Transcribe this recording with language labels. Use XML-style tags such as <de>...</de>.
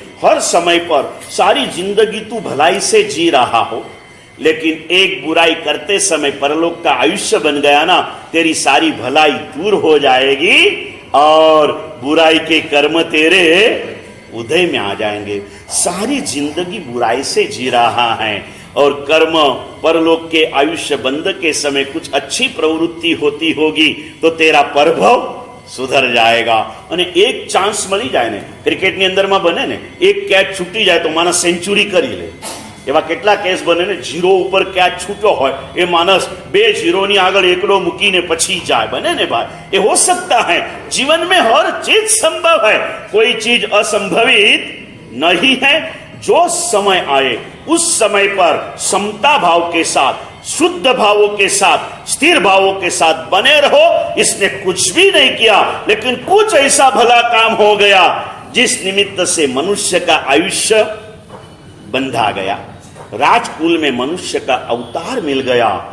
<hi>हर समय पर सारी जिंदगी तू भलाई से जी रहा हो, लेकिन एक बुराई करते समय परलोक का आयुष्य बन गया ना, तेरी सारी भलाई दूर हो जाएगी और बुराई के कर्म तेरे उदय में आ जाएंगे। सारी जिंदगी बुराई से जी रहा है और कर्म परलोक के आयुष्य बंध के समय कुछ अच्छी प्रवृत्ति होती होगी तो तेरा परभव सुधर जाएगा।</hi> <gu>અને એક ચાન્સ મળી જાય ને, ક્રિકેટની અંદરમાં બને ને, એક કેચ છૂટી જાય તો માણસ સેન્ચુરી કરી લે। એવા કેટલા કેસ બને ને, જીરો ઉપર કેચ છૂટ્યો હોય એ માણસ 2 જીરોની આગળ એકડો મૂકીને પછી જાય, બને ને ભાઈ।</gu> <hi>એ हो सकता है। जीवन में हर चीज संभव है, कोई चीज असंभवित नहीं है। जो समय आए उस समय पर समता भाव के साथ, शुद्ध भावों के साथ, स्थिर भावों के साथ बने रहो। इसने कुछ भी नहीं किया, लेकिन कुछ ऐसा भला काम हो गया जिस निमित्त से मनुष्य का आयुष्य बंधा गया, राजकुल में मनुष्य का अवतार मिल गया।</hi>